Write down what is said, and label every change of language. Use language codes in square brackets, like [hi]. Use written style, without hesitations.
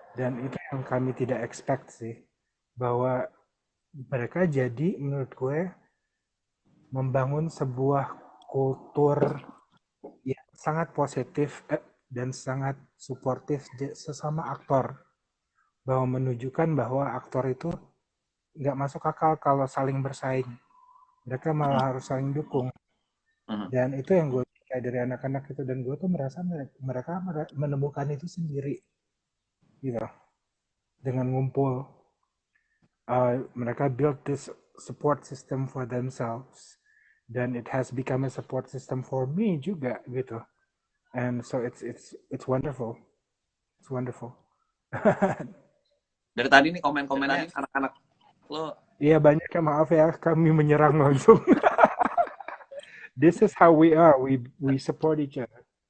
[id] Dan itu yang kami tidak expect sih, bahwa mereka jadi menurut gue membangun sebuah kultur yang sangat positif, dan sangat suportif sesama aktor, bahwa menunjukkan bahwa aktor itu nggak masuk akal kalau saling bersaing, mereka Hmm. malah harus saling dukung. Hmm. Dan itu yang gue kayak dari anak-anak itu, dan gue tuh merasa mereka menemukan itu sendiri gitu, dengan ngumpul. Mereka [en] build this support system for themselves, [id] dan [en] it has become a support system for me [id] juga gitu. [en] And so it's wonderful, it's wonderful. [id] Dari tadi nih komen-komennya anak-anak lo. Iya banyak ya, maaf ya kami menyerang langsung. [en] This is how we are, we support each other.